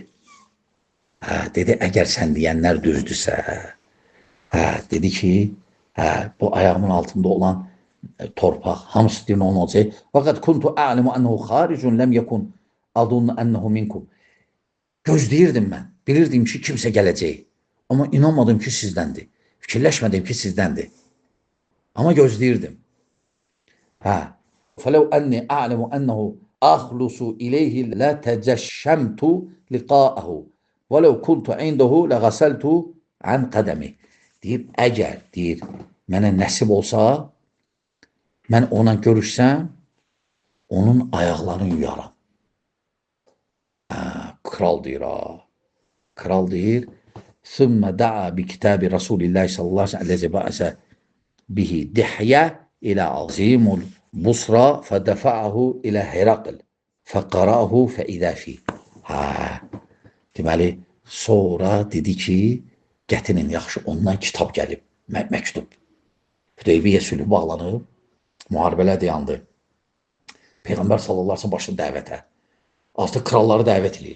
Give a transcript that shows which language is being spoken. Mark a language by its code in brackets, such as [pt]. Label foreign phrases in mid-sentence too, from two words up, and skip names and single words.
[az] Dedi, əgər sən deyənlər düzdürsə, dedi ki, bu ayağımın altında olan torpaq, hamısı deyir, onun olacaq. [ar] فقد كنت أعلم أنه خارج لم يكن أظن أنه منكم. [az] Gözləyirdim mən, bilirdim ki, kimsə gələcək. Amma inanmadım ki, sizdəndir. Fikirləşmədim ki, sizdəndir. Amma gözləyirdim. [ar] فَلَوْ أَنِّي أَعْلَمُ أَنَّهُ أَخْلُصُ إِلَيْهِ لَتَجَشَّمْتُ لِقَاءَهُ وَلَوْ كُنْتُ عِنْدَهُ لَغَسَلْتُ عَنْ قَدَمِهِ. [az] Deyir, əgər, deyir, mənə nəsib olsa, mən ona görüşsəm, onun ayaqlarını yuyaram. Kral deyir, Kral deyir, [ar] ثُمَّ دَعَى بِكِتَابِ رَسُولِ اللّٰهِ صلى الله عليه وسلم به دحية إلى عظيم بصرى فدفعه إلى هرقل فقرأه فإذا في. [az] Deməli, sonra dedi ki, getirin, yaxşı, ondan kitab gəlib, məktub. Hüdeybiyyə sülhü bağlanıb, müharibələr dayandı. Peyğəmbər [ar] صلى الله عليه وسلم [az] başladı dəvətə. Artıq kralları dəvət edir.